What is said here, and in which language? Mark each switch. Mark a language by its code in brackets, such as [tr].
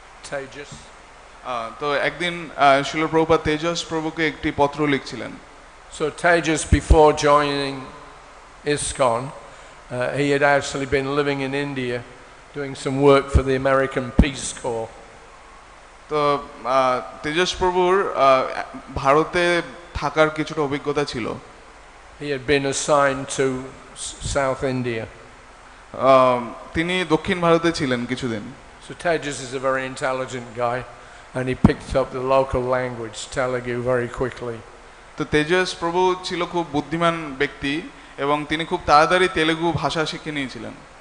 [en] Tejas. [bn] তো একদিন শ্রীল প্রভুপাদ তেজস প্রভুকে একটি পত্র লিখছিলেন। [en] So Tejas, before joining ISKCON, he had actually been living in India doing some work for the American Peace Corps. [bn] তো তেজস প্রভুর ভারতে থাকার কিছুটা অভিজ্ঞতা ছিল। [en] He had been assigned to South India. [bn] তিনি দক্ষিণ ভারতে ছিলেন কিছুদিন। [en] So Tejas is a very intelligent guy, and he picked up the local language, Telugu, very quickly. [bn] তো তেজস প্রভু ছিল খুব বুদ্ধিমান ব্যক্তি এবং তিনি খুব তাড়াতাড়ি তেলুগু ভাষা শিখে নিয়েছিলেন।